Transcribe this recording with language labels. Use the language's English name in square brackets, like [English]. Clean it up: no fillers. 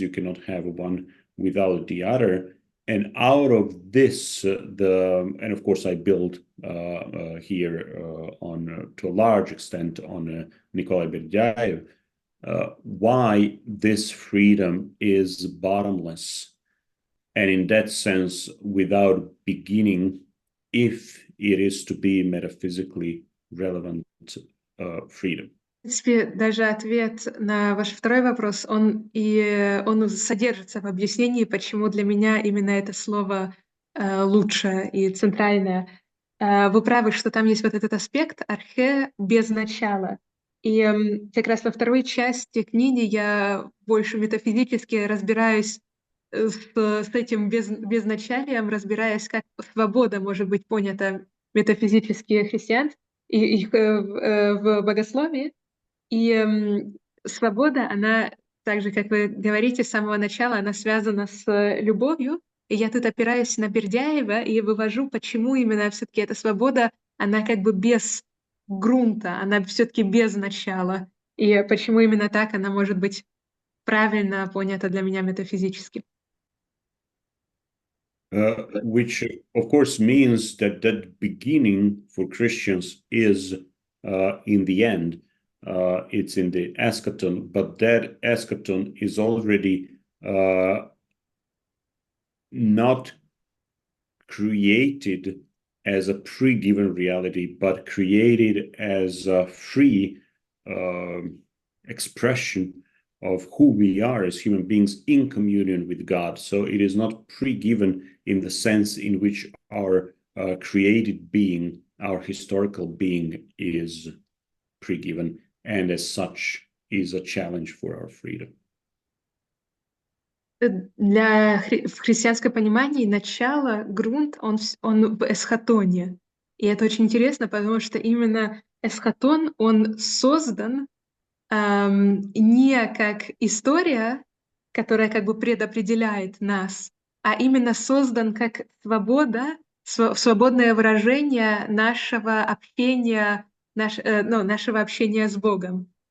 [English] You cannot have one without the other. And out of this, and of course I build here to a large extent on Nikolai Berdyaev, why this freedom is bottomless. And in that sense, without beginning, if it is to be metaphysically relevant freedom. [Russian] В принципе, даже ответ на ваш второй вопрос, он содержится в объяснении, почему для меня именно это слово лучше и центральное. Вы правы, что там есть вот этот аспект архе без начала. И как раз во второй части книги я больше метафизически разбираюсь с этим безначалием, разбираясь, как свобода может быть понята метафизически христиан и в богословии. И свобода, она, так же, как вы говорите, с самого начала, она связана с любовью. И я тут опираюсь на Бердяева и вывожу, почему именно все-таки эта свобода, она как бы без грунта, она все-таки без начала. И почему именно так она может быть правильно понята для меня метафизически. [English] Which, of course, means that beginning for Christians is in the end. It's in the eschaton, but that eschaton is already not created as a pre-given reality, but created as a free expression of who we are as human beings in communion with God. So it is not pre-given in the sense in which our created being, our historical being, is pre-given, and as such is a challenge for our freedom. [Russian] в христианском понимании начало, грунт, он в эсхатоне. И это очень интересно, потому что именно эсхатон, он создан не как история, которая как бы предопределяет нас, а именно создан как свобода, свободное выражение нашего общения, нашего общения с Богом.